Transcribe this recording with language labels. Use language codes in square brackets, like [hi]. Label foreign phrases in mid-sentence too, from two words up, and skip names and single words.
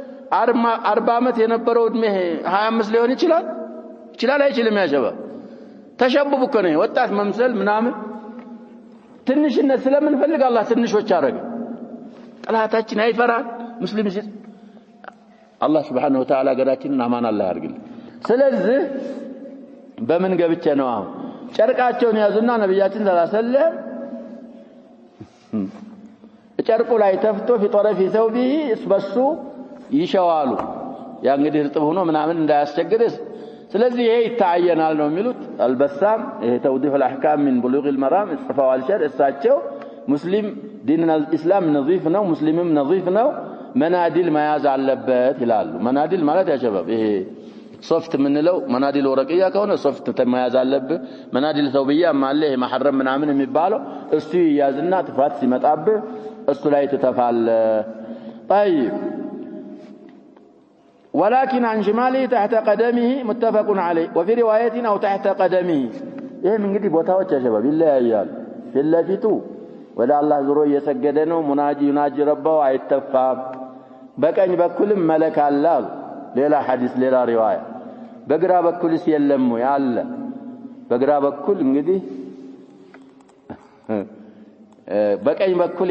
[am] 40 አመት የነበረው እድሜ 25 ሊሆን ይችላል አይችልም ያሸበብ ተሸብቡ እኮ ነው ወጣት መምሰል ምናምን ትንሽነት ስለምንፈልግ አላህ ትንሾች አረገ ጠላታችን አይፈራን ሙስሊም ሲል አላህ [ar] سبحانه وتعالى [am] ገዳችንን አማን አላህ ያርግልን ስለዚህ በምን ገብቼ ነው አሁን ጨርቃቸውን ያዙና ነብያችን ሰለላሁ ዐለይሂ ወሰለም ጨርቁ ላይ ተፍቶ [ar] في طرف ثوبه [am] እስበሱ ይሸዋሉ ያ እንግዲህ እርጥብ ሆኖ ምናምን እንዳያስቸግርስ ስለዚህ ይሄ ይታየናል ነው የሚሉት አልበሳም ይሄ ተውዲህ [ar] الأحكام من بلوغ المرام [am] ጽፈው አልሸር እሳቸው ሙስሊም ዲንና الاسلام ነዚፍ ነው ሙስሊምም ነዚፍ ነው መናዲል መያዝ አለበት ይላሉ መናዲል ማለት ያ ሸባብ ይሄ ሶፍት ምንለው መናዲል ወረቂያ ከሆነ ሶፍት ተመያዝ አለበት መናዲል ተውቢያ ማለ ይሄ መሐረም ምናምን የሚባለው እሱ ይያዝና ጥፋት ሲመጣብህ እሱ ላይ ተተፋለ طيب [ar] ولكن عن شماله تحت قدمه متفق عليه وفي روايه او تحت قدمه [am] ይሄም እንግዲህ ቦታዎች ያ ሸባብ ይለያያል ፊለፊቱ ወደ አላህ ዙሮ እየሰገደ ነው ሙናጂ ረባው አይተፋም በቀኝ በኩልም መለክ አለ ሌላ ሐዲስ ሌላ ሪዋያ በግራ በኩልስ የለም ያለ በግራ በኩል እንግዲህ በቀኝ በኩል